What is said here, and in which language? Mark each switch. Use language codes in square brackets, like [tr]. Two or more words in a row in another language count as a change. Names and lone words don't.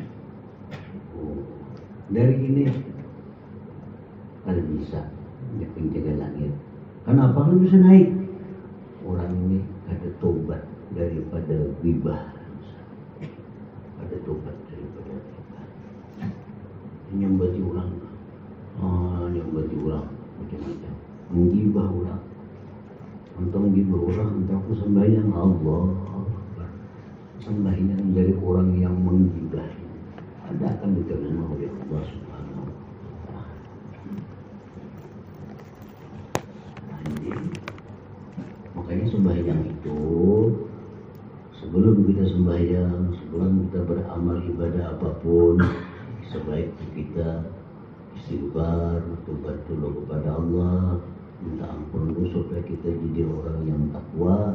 [id] Dari ini kada bisa dia penjaga langit. Kenapa kan bisa naik? Orang ini ada tobat daripada ghibah. Ada tobat daripada ghibah. [bjn] Nyambati orang, nyambati orang macam-macam. [id] Menggibah orang. Untuk menggibah orang, untuk aku sembahyang Allah. Sembahyang dari orang yang menggibah. Ada akan diterima oleh [ar] الله سبحانه وتعالى. [id] Makanya sembahyang itu, sebelum kita sembahyang, sebelum kita beramal ibadah apapun, sebaiknya kita istighfar, tobat dulu kepada Allah, minta ampun dulu supaya kita jadi orang yang takwa.